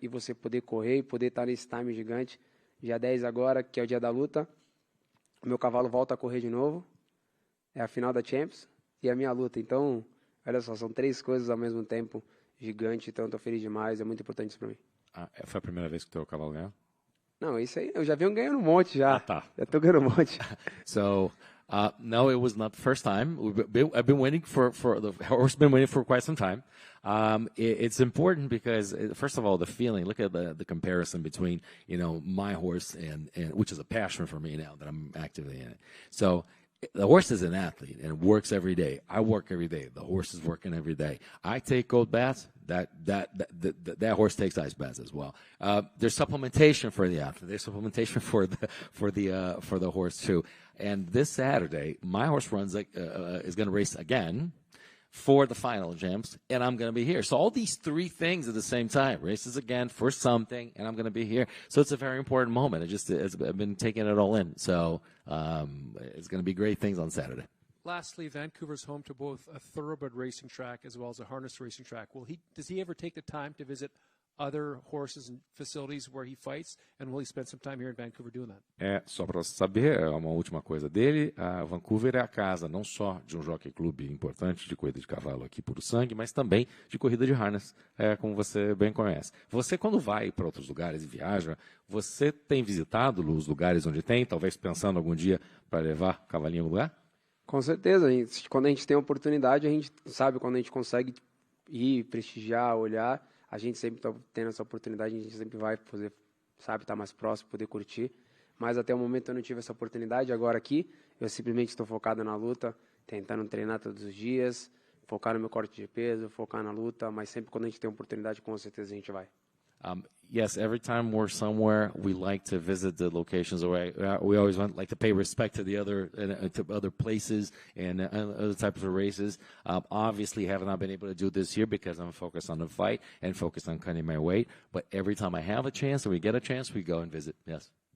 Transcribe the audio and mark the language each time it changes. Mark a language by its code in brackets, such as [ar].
[pt] E você poder correr e poder estar nesse time gigante. Dia 10 agora, que é o dia da luta, o meu cavalo volta a correr de novo, é a final da Champions e a minha luta. Então, olha só, são 3 coisas ao mesmo tempo, gigante, então eu tô feliz demais, é muito importante isso para mim. Foi a primeira vez que o teu cavalo ganhou? Não, isso aí, eu já venho ganhando um monte já. Tá. Já tô ganhando um monte. [en] So, no, it was not the first time. I've been waiting the horse been waiting for quite some time. It's important because, first of all, the feeling. Look at the comparison between my horse and which is a passion for me now that I'm actively in it. So the horse is an athlete and works every day. I work every day. The horse is working every day. I take cold baths. That horse takes ice baths as well. There's supplementation for the athlete. There's supplementation for the horse too. And this Saturday, my horse is going to race again. for the final, James, and I'm going to be here. So all these three things at the same time, races again for something, and I'm going to be here. So it's a very important moment. I've been taking it all in. So it's going to be great things on Saturday. Lastly, Vancouver's home to both a thoroughbred racing track as well as a harness racing track. Does he ever take the time to visit other horses and facilities where he fights, and will he spend some time here in Vancouver doing that? [pt] Só para saber, uma última coisa dele, Vancouver é a casa não só de um jockey clube importante de corrida de cavalo aqui puro sangue, mas também de corrida de harness, como você bem conhece. Você, quando vai para outros lugares e viaja, você tem visitado os lugares onde tem, talvez pensando algum dia para levar cavalinho no lugar? Com certeza, quando a gente tem a oportunidade, a gente sabe quando a gente consegue ir, prestigiar, olhar, a gente sempre está tendo essa oportunidade, a gente sempre vai poder, sabe, estar mais próximo, poder curtir. Mas até o momento eu não tive essa oportunidade. Agora aqui, eu simplesmente estou focado na luta, tentando treinar todos os dias, focar no meu corte de peso, focar na luta, mas sempre quando a gente tem oportunidade, com certeza a gente vai. [en] Yes, every time we're somewhere, we like to visit the locations. We always like to pay respect to the other places and other types of races. Obviously, have not been able to do this year because I'm focused on the fight and focused on cutting my weight. But every time I have a chance and we get a chance, we go and visit. Yes.